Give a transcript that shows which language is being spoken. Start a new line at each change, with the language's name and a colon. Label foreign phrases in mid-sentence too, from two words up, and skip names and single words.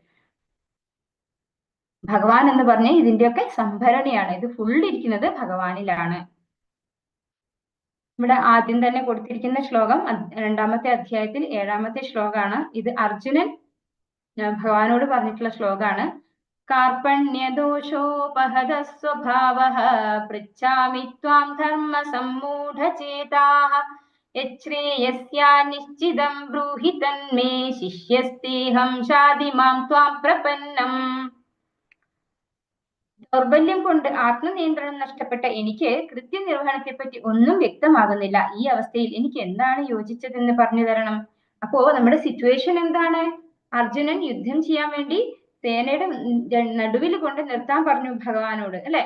Malayalam: ഭഗവാൻ എന്ന് പറഞ്ഞ ഇതിന്റെയൊക്കെ സംഭരണിയാണ്, ഇത് ഫുൾ ഇരിക്കുന്നത് ഭഗവാനിലാണ്. ഇവിടെ ആദ്യം തന്നെ കൊടുത്തിരിക്കുന്ന ശ്ലോകം 2ാമത്തെ അധ്യായത്തിൽ 7ാമത്തെ ശ്ലോകമാണ്. ഇത് അർജുനൻ ഭഗവാനോട് പറഞ്ഞിട്ടുള്ള ശ്ലോകമാണ്.
Sanskrit: कार्पण्यदोषोपहत स्वभावः पृच्छामि त्वां धर्म सम्मूढचेताः यच्छ्रेयस्यानिश्चितं ब्रूहि तन्मे शिष्यस्तेऽहं शाधि मां त्वां प्रपन्नम्.
Malayalam: ദൗർബല്യം കൊണ്ട് ആത്മനിയന്ത്രണം നഷ്ടപ്പെട്ട എനിക്ക് കൃത്യനിർവഹണത്തെ പറ്റി ഒന്നും വ്യക്തമാകുന്നില്ല. ഈ അവസ്ഥയിൽ എനിക്ക് എന്താണ് യോജിച്ചതെന്ന് പറഞ്ഞു തരണം. അപ്പോ നമ്മുടെ സിറ്റുവേഷൻ എന്താണ്? അർജുനൻ യുദ്ധം ചെയ്യാൻ വേണ്ടി സേനയുടെ നടുവിൽ കൊണ്ട് നിർത്താൻ പറഞ്ഞു ഭഗവാനോട് അല്ലെ.